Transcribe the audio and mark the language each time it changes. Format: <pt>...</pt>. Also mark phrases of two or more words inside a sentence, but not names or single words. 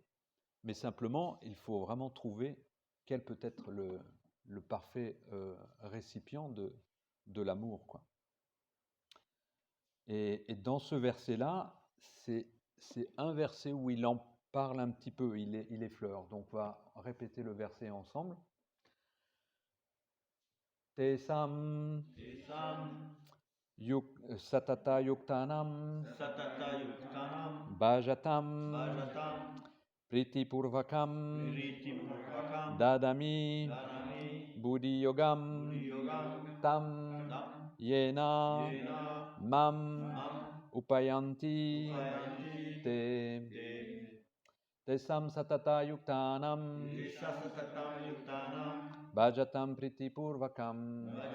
<fr>Mais simplement, il faut vraiment trouver quel peut être le parfait récipient de l'amour, quoi. Et dans ce verset-là, c'est un verset où il en parle un petit peu, il effleure. Donc on va répéter le verset ensemble.</fr> <sa>तेषां सतत युक्तानां भजतां प्रीति पूर्वकम् ददामि बुद्धि योगं तं येन माम् उपयान्ति ते तेषां सतत युक्तानां भजतां प्रीति पूर्वकम्</sa>